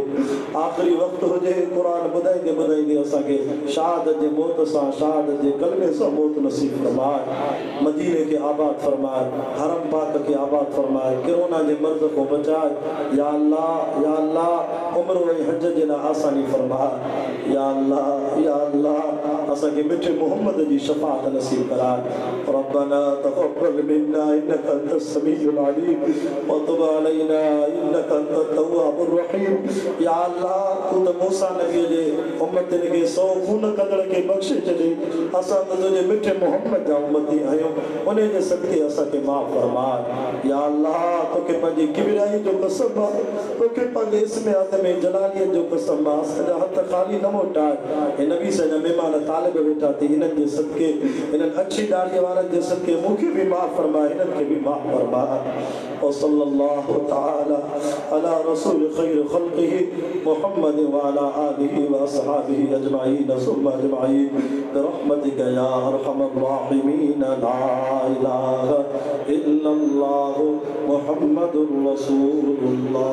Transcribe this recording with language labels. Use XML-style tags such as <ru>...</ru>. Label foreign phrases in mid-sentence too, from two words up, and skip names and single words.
<sd>आख़िरी वक़्तु हुजे, क़ुरान ॿुधाईंदे ॿुधाईंदे असांखे शहादत जे मौत सां, शहादत जे कलमे सां मौत नसीब फरमाए। मदीने के आबाद फरमाए, हरम पाक के आबाद फरमाए, कोरोना जे मर्ज़ को बचाए।</sd> <ar>يا الله، يا الله,</ar> <sd>उम्र व हज जे लाइ आसानी फरमाए।</sd> <ar>يا الله، يا الله,</ar> <sd>असांखे मिठे मोहम्मद जी शफ़ाअत नसीब कराए।</sd> <ar>ربنا تقبل منا إنك أنت السميع العليم وتب علينا إنك أنت التواب الرحيم. يا الله,</ar> <sd>तू त मूसा नबी जे उम्मतन के 100 खून कदड़ के बख्शे छॾे। असां त तुंहिंजे मिठे मोहम्मद जा उम्मती आहियूं, उन जे सदके असांखे माफ़ फरमाए।</sd> <ar>يا الله,</ar> <sd>तोखे पंहिंजी किबराई जो कसम आहे, तोखे पंहिंजे इस्म आज़म जलालियत जो कसम आहे, असांजा हथ ख़ाली न मोटाए। हे नबी सां जा महिमान तालिब वेठा थी, हिननि जे सदके, हिननि अछी दाढ़ीअ वारनि जे सदके मूंखे बि माफ़ फरमाए, हिननि खे बि माफ़ फरमाए।</sd> <ar>और صلى الله تعالى على رسول خير خلقه محمد وعلى آله وأصحابه أجمعين ثم أجمعين برحمتك يا أرحم الراحمين. لا إله إلا الله محمد رسول الله.</ar>